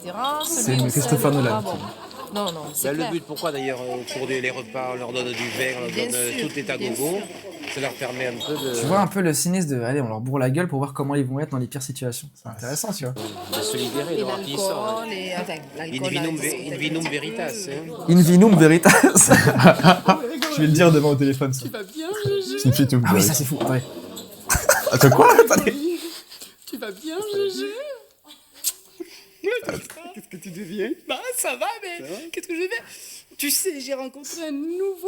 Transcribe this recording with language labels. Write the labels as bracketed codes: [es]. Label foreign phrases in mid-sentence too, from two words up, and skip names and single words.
[fr] C'est Christopher Nolan. Non, c'est le but, pourquoi d'ailleurs, au cours des repas, on leur donne du vin, on leur donne tout est à gogo, ça leur permet un peu de... Tu vois un peu le cynisme de, allez, on leur bourre la gueule pour voir comment ils vont être dans les pires situations. C'est intéressant, tu vois. De se libérer, de voir qui ils sont. [la] In vinum veritas. In vinum veritas. [fr] Je vais le dire devant au téléphone, ça. Tu vas bien, Gégé? Ah oui, ça c'est fou, attendez. Attends, quoi? Tu vas bien, Gégé? Qu'est-ce que tu deviens? Bah ça va, mais qu'est-ce que je vais faire? Tu sais, j'ai rencontré un nouveau...